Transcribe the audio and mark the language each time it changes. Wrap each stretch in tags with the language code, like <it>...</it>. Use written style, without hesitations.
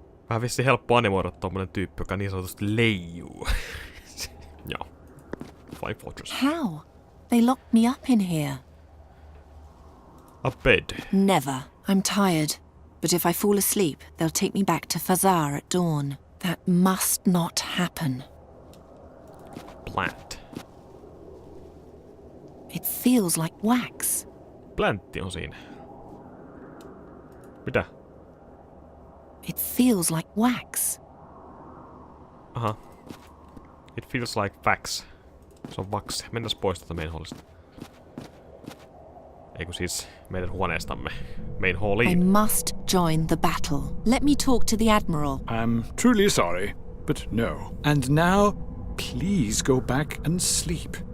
<fi>Vähän vissiin helppo animoida tommonen tyyppi, joka niin sanotusti leijuu.</fi> <en>Joo. Fine fortress. How? They locked me up in here. A bed. Never. I'm tired. But if I fall asleep, they'll take me back to Fazar at dawn. That must not happen. Plant. It feels like wax.</en> <fi>Plantti on siinä. Mitä?</fi> <en>It feels like wax. Aha. It feels like wax.</en> <fi>Se on vaksi. Mennäs pois tätä main hallista. Eiku siis meidän huoneestamme. Main halliin.</fi> <en>I must join the battle. Let me talk to the Admiral. I'm truly sorry, but no. And now, please go back and sleep.</en>